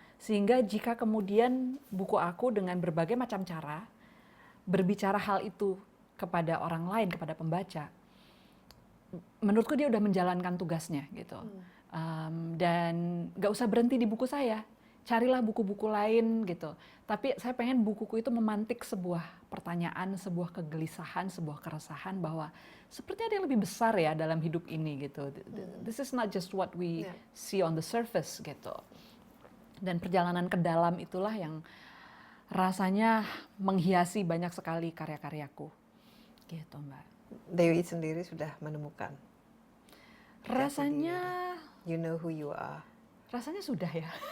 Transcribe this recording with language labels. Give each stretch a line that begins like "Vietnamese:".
Indonesian: Sehingga jika kemudian buku aku dengan berbagai macam cara berbicara hal itu kepada orang lain, kepada pembaca, menurutku dia udah menjalankan tugasnya gitu. Dan gak usah berhenti di buku saya, carilah buku-buku lain gitu. Tapi saya pengen bukuku itu memantik sebuah pertanyaan, sebuah kegelisahan, sebuah keresahan bahwa sepertinya ada yang lebih besar ya dalam hidup ini gitu.
English: This is not just what we see on the surface gitu.
Indonesian: Dan perjalanan ke dalam itulah yang rasanya menghiasi banyak sekali karya-karyaku. Gitu, Mbak. Dewi sendiri sudah menemukan. Rasanya
English: You know who you are.
Indonesian: Rasanya sudah ya.